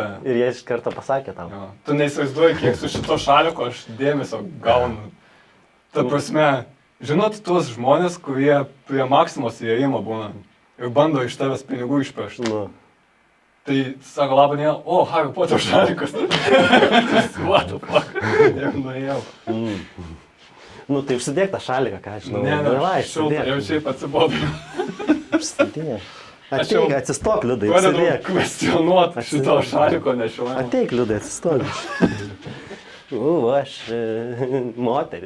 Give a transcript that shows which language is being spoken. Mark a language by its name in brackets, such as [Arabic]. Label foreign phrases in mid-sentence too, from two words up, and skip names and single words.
[Lithuanian] Ir jie iš karto pasakė tau. Jo. Tu neįsivaizduoji, kiek su šito šaliku aš dėmesio gaunu. Ta prasme, žinot tuos žmonės, kurie prie Maksimos įėjimo būna ir bando iš tavęs pinigų išpešti. Nu. Tai sako, labą dieną, o, [English] Harry Potter šalikas. What the fuck? [Lithuanian] Ir nuėjau. Nu tai užsidėk tą šaliką, ką aš žinau. Ne, Davai, šilta, jau šiaip atsibodau. Užsidėk. Aš jau Ateik, atsistok, Liudai, pradedu užsidėk. kvestionuoti šito šaliko nešiojimą. Ateik, Liudai, atsistok. Aš moteris.